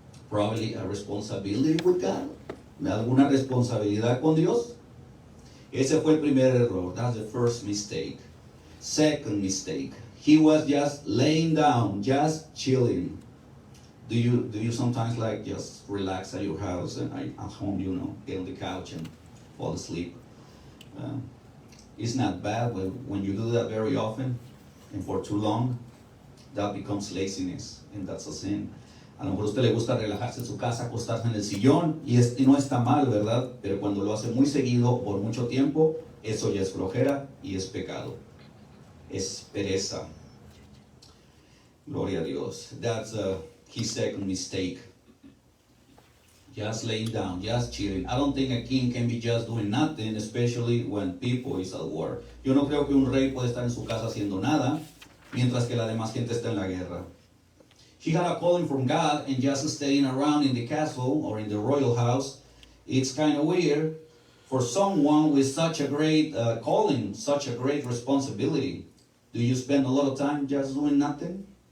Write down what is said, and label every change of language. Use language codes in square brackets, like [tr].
[en] Probably a responsibility with God. [es] ¿Alguna responsabilidad con Dios? Ese fue el primer error. [en] That's the first mistake. Second mistake. He was just laying down, just chilling. Do you sometimes like just relax at your house and at home, you know, get on the couch and fall asleep? It's not bad, but when you do that very often and for too long, that becomes laziness, and that's a sin. [es] A lo mejor a usted le gusta relajarse en su casa, acostarse en el sillón, y no está mal, ¿verdad? Pero cuando lo hace muy seguido, por mucho tiempo, eso ya es flojera y es pecado. Es pereza. Gloria a Dios. [en] That's his second mistake. Just laying down, just chilling. I don't think a king can be just doing nothing, especially when people is at war. [es] Yo no creo que un rey puede estar en su casa haciendo nada, mientras que la demás gente está en la guerra. [en] He had a calling from God, and just staying around in the castle or in the royal house, it's kind of weird for someone with such a great calling, such a great responsibility. Do you spend a lot of time just doing nothing?